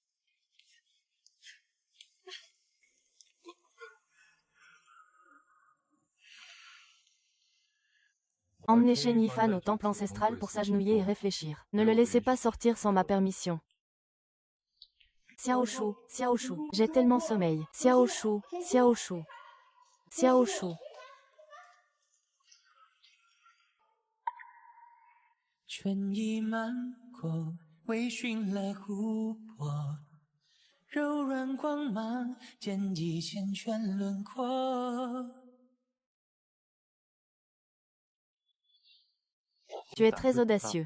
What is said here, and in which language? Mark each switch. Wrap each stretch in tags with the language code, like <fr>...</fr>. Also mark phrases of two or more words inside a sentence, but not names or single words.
<fr>Emmenez Shen Yifan au temple ancestral pour s'agenouiller et réfléchir. Ne le laissez pas sortir sans ma permission. Xiao Shu, j'ai tellement sommeil. Xiao Shu, Xiao Shu, Xiao Shu.</fr> <zh>春意漫过，微醺了湖泊，柔软光芒溅起缱绻轮廓。</zh> <fr>Tu es très audacieux.</fr>